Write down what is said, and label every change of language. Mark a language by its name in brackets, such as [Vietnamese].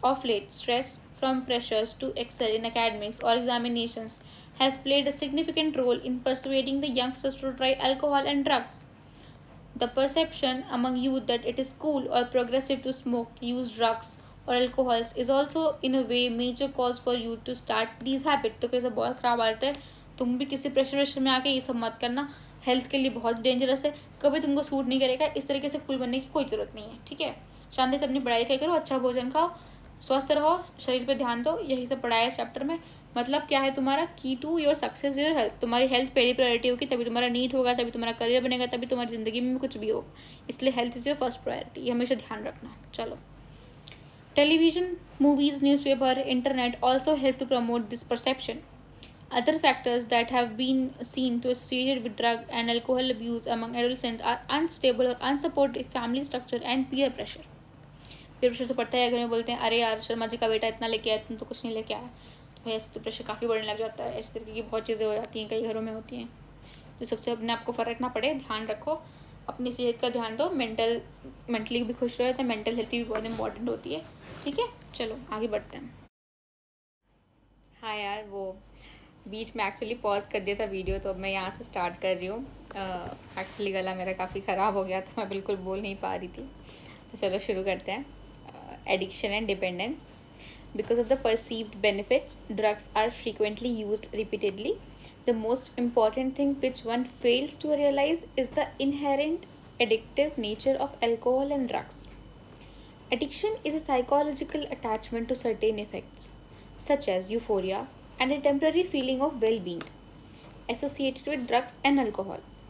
[English] Of late, stress from pressures to excel in academics or examinations has played a significant role in persuading the youngsters to try alcohol and drugs. The perception among youth that it is cool or progressive to smoke, use drugs or alcohols is also in a way major cause for youth to start these habits. [Hindi] तो कैसे बहुत ख़राब आदत है, तुम भी किसी pressure में आके ये सब मत करना. हेल्थ के लिए बहुत डेंजरस है, कभी तुमको सूट नहीं करेगा. इस तरीके से कूल बनने की कोई ज़रूरत नहीं है. ठीक है, शांति से अपनी पढ़ाई लिखाई करो, अच्छा भोजन खाओ, स्वस्थ रहो, शरीर पे ध्यान दो. यही सब पढ़ाया है इस चैप्टर में. मतलब क्या है तुम्हारा की [English] To your success your health. [Hindi] तुम्हारी हेल्थ पहली प्रायोरिटी होगी, तभी तुम्हारा नीट होगा, तभी तुम्हारा करियर बनेगा, तभी तुम्हारी ज़िंदगी में कुछ भी हो। इसलिए [English] health is your first priority, [Hindi] ये हमेशा ध्यान रखना। [English] चलो, television, movies, newspaper, internet also help to promote this perception. Other factors that have been seen to associated with drug and alcohol abuse among adolescents are unstable or unsupportive family structure and peer pressure. [Hindi] peer pressure तो पड़ता है, घर में बोलते हैं अरे यार शर्मा जी का बेटा इतना लेके आया, तुम तो कुछ नहीं लेके आया, तो भाई ऐसे तो प्रेशर काफ़ी बढ़ने लग जाता है। इस तरीके की बहुत चीज़ें हो जाती हैं, कई घरों में होती हैं। तो सबसे अपने आप को फ़र्क ना पड़े, ध्यान रखो, अपनी सेहत का ध्यान दो, मेंटली भी खुश रहो, तो मेंटल हेल्थ भी बहुत इंपॉर्टेंट होती है। ठीक है, चलो आगे बढ़ते हैं। हाँ यार, वो बीच में एक्चुअली पॉज कर दिया था वीडियो, तो अब मैं यहाँ से स्टार्ट कर रही हूँ। एक्चुअली गला मेरा काफ़ी ख़राब हो गया था, मैं बिल्कुल बोल नहीं पा रही थी। तो चलो शुरू करते हैं। [English] Addiction and dependence. Because of the perceived benefits, drugs are frequently used repeatedly. The most important thing which one fails to realize is the inherent addictive nature of alcohol and drugs. Addiction is a psychological attachment to certain effects, such as euphoria and a temporary feeling of well being, associated with drugs and alcohol.